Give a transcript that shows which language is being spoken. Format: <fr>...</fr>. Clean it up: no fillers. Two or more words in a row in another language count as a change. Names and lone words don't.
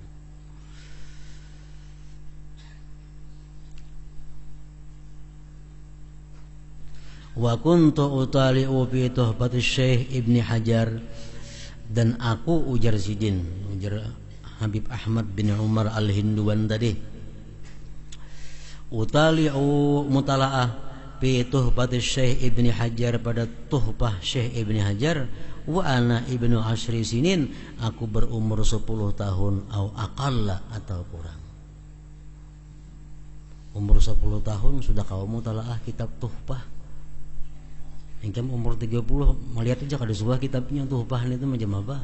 <ar>وكنت أطالع في تحفة الشيخ ابن حجر,</ar> <bjn>dan aku ujar Habib Ahmad bin Umar Al-Hinduan tadi,</bjn> <ar>أطالع مطالعة في تحفة الشيخ ابن حجر,</ar> <id>pada tuhfah Syekh Ibni Hajar,</id> <ar>وأنا ابن عشر سنين,</ar> <id>aku berumur 10 tahun,</id> <ar>أو أقل,</ar> <id>atau kurang.</id> <bjn>Umur 10 tahun sudah kau mutalaah kitab tuhfah. Engkau umur 30 melihat aja kada sebuah kitabnya tuhfah itu macam apa.</bjn>